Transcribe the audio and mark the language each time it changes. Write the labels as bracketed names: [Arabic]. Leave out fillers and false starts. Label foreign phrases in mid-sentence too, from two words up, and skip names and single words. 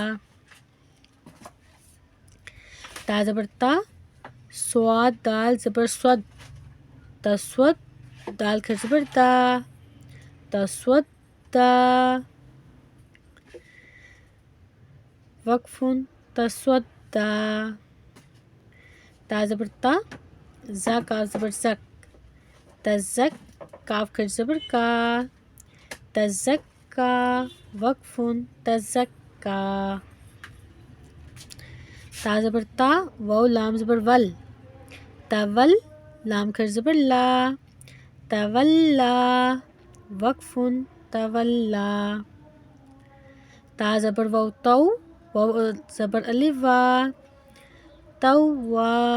[Urdu] تا زبر تا سواد دال زبر سود تسود دال کھڑی زبر دا تسود دا وقف تسود دا تا زبر تا زا کاف زبر زک تزک کاف کھڑی زبر کا تزکا وقف تزکا تا زبر تا واو لام زبر ول تول لام کھڑی زبر لا تولا وقف تولا تا زبر واو تو واو زبر الف وا توا